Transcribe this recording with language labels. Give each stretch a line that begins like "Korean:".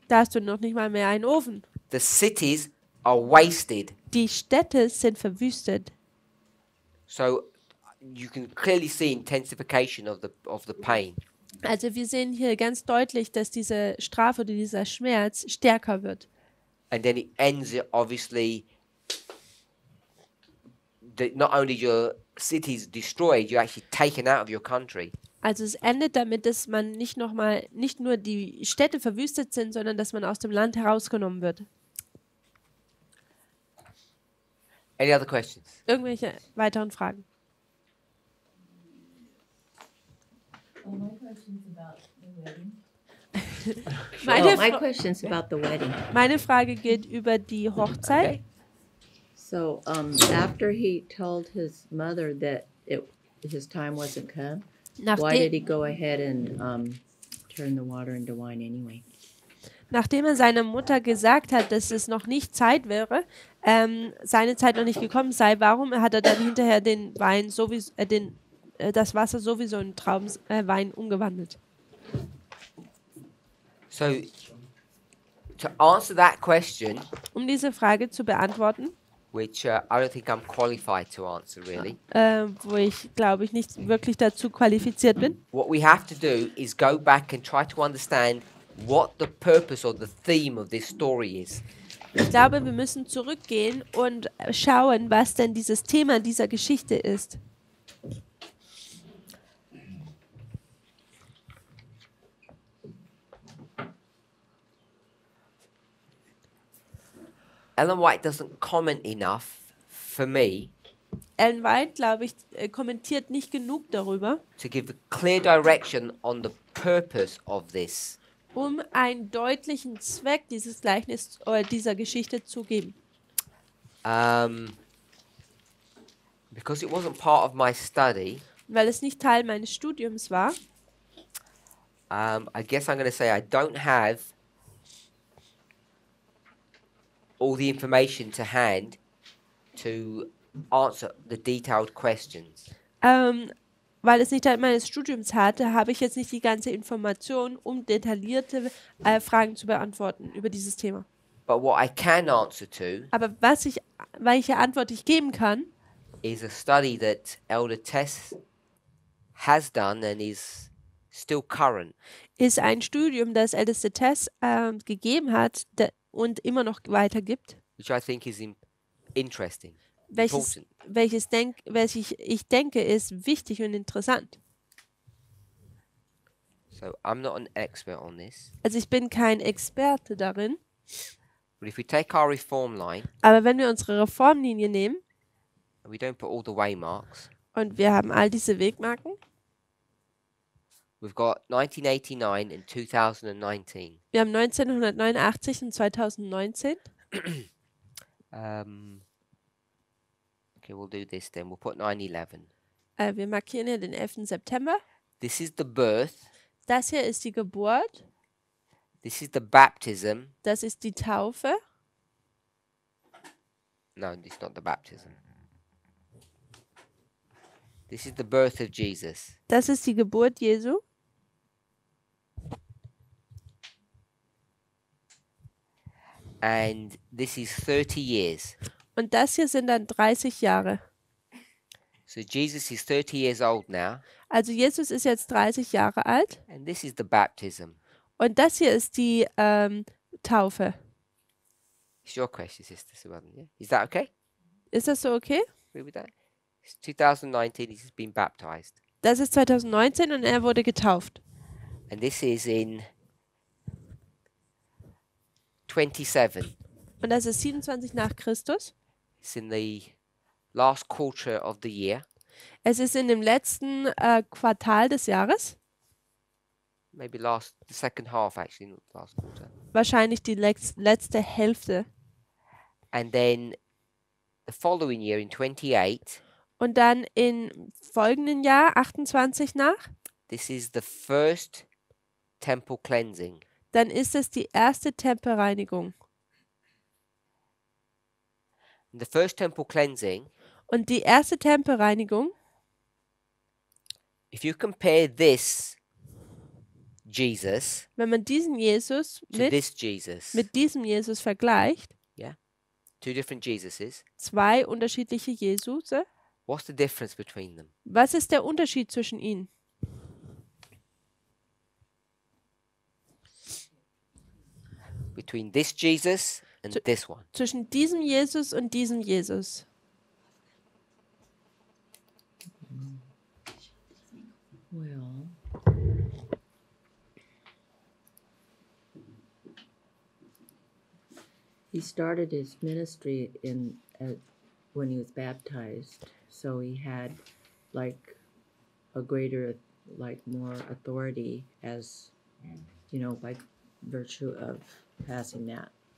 German: da hast du noch nicht mal mehr einen Ofen.
English: The cities are wasted.
German: Die Städte sind verwüstet.
English: So you can clearly see intensification of the pain.
German: Also wir sehen hier ganz deutlich, dass diese Strafe oder dieser Schmerz stärker wird.
English: And then it ends obviously that not only your cities destroyed, you're actually taken out of your country.
German: Also es endet damit, dass man nicht nur die Städte verwüstet sind, sondern dass man aus dem Land herausgenommen wird.
English: Any other questions?
German: Irgendwelche weiteren Fragen?
English: Oh, my question's about the wedding.
German: Meine,
English: My
German: Fra
English: question's about the wedding.
German: meine Frage geht über die Hochzeit.
English: Okay. So after he told his mother that his time wasn't come, why
German: Nachdem,
English: did he go ahead and turn the water into wine anyway?
German: nachdem er seiner Mutter gesagt hat, dass es noch nicht Zeit wäre, seine Zeit noch nicht gekommen sei, warum hat er dann hinterher den Wein sowieso, das Wasser sowieso in Traubenwein umgewandelt?
English: So, to answer that question,
German: Um diese Frage zu beantworten,
English: which I don't think I'm qualified to answer really,
German: wo ich glaube ich nicht wirklich dazu qualifiziert bin,
English: what we have to do is go back and try to understand what the purpose or the theme of this story is.
German: ich glaube, wir müssen zurückgehen und schauen, was denn dieses Thema dieser Geschichte ist.
English: Ellen White doesn't comment enough for me
German: Ellen White, glaube ich, kommentiert nicht genug darüber,
English: to give a clear direction on the purpose of this.
German: um einen deutlichen Zweck dieses Gleichnis oder dieser Geschichte zu geben.
English: Because it wasn't part of my study,
German: Weil es nicht Teil meines Studiums war,
English: I guess I'm going to say I don't have all the information to hand to answer the detailed questions.
German: weil es nicht Teil meines Studiums hatte, habe ich jetzt nicht die ganze Information, um detaillierte Fragen zu beantworten über dieses Thema.
English: But what I can answer to
German: Aber welche Antwort ich geben kann,
English: is a study that Elder Tess has done and is still current.
German: ist ein Studium, das älteste Tess gegeben hat und immer noch weitergibt,
English: Which I think is interesting,
German: welches
English: important.
German: ich denke, ist wichtig und interessant.
English: So I'm not an expert on this.
German: Also ich bin kein Experte darin,
English: But if we take our reform line
German: aber wenn wir unsere Reformlinie nehmen
English: and we don't put all the waymarks,
German: und wir haben all diese Wegmarken,
English: we've got 1989 and 2019.
German: wir haben 1989 und 2019.
English: Okay, we'll do this then. We'll put 9/11.
German: Wir markieren hier den 11. September.
English: This is the birth.
German: Das hier ist die Geburt.
English: This is the baptism.
German: Das ist die Taufe.
English: No, it's not the baptism. This is the birth of Jesus.
German: Das ist die Geburt Jesu.
English: And this is 30 years.
German: Und das hier sind dann 30 Jahre.
English: So Jesus is 30 years old now.
German: Also Jesus ist jetzt 30 Jahre alt.
English: And this is the baptism.
German: Und das hier ist die Taufe.
English: It's your question, Sister Subadan. Yeah? Is that okay?
German: Ist das so okay?
English: Agree with that? It's 2019. He's been baptized.
German: Das ist 2019 und er wurde getauft.
English: And this is in 27.
German: Und das ist 27 nach Christus.
English: It's in the last quarter of the year.
German: Es ist in dem letzten Quartal des Jahres.
English: Maybe the second half actually, not the last quarter.
German: Wahrscheinlich die letzte Hälfte.
English: And then the following year in 28,
German: Und dann im folgenden Jahr, 28 nach,
English: this is the first temple cleansing.
German: dann ist es die erste Tempelreinigung.
English: And the first temple cleansing,
German: Und die erste Tempelreinigung,
English: if you compare this Jesus
German: wenn man diesen Jesus
English: to this Jesus,
German: mit diesem Jesus vergleicht,
English: two different Jesuses,
German: zwei unterschiedliche Jesuse,
English: what's the difference between them?
German: was ist der Unterschied zwischen ihnen?
English: Between this Jesus and this one.
German: Zwischen diesem Jesus und diesem Jesus.
English: Well, he started his ministry when he was baptized, so he had like a greater, like more authority as, by virtue of passing that.